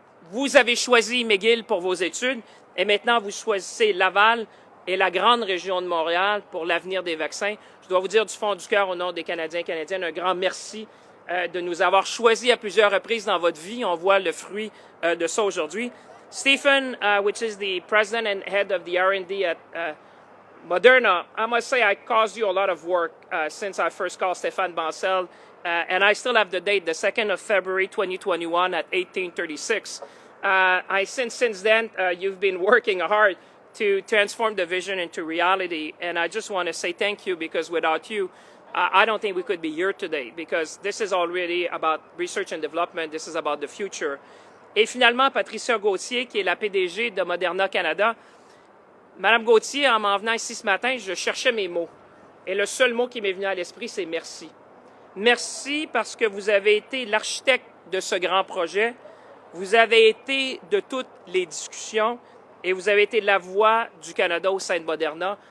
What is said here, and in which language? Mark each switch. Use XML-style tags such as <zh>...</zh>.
<fr>Vous avez choisi McGill pour vos études et maintenant vous choisissez Laval et la grande région de Montréal pour l'avenir des vaccins. Je dois vous dire du fond du cœur au nom des Canadiens et Canadiennes un grand merci de nous avoir choisis à plusieurs reprises dans votre vie. On voit le fruit de ça aujourd'hui.</fr> <en>Stephen, which is the president and head of the R&D at Moderna, I must say I caused you a lot of work since I first called Stéphane Bancel, and I still have the date, the 2nd of February 2021 at 1836. Since then, you've been working hard to transform the vision into reality, and I just want to say thank you because without you, I don't think we could be here today because this is already about research and development, this is about the future.</en> <fr>Et finalement, Patricia Gauthier, qui est la PDG de Moderna Canada. Madame Gauthier, en m'en venant ici ce matin, je cherchais mes mots. Et le seul mot qui m'est venu à l'esprit, c'est merci. Merci parce que vous avez été l'architecte de ce grand projet. Vous avez été de toutes les discussions et vous avez été la voix du Canada au sein de Moderna.</fr>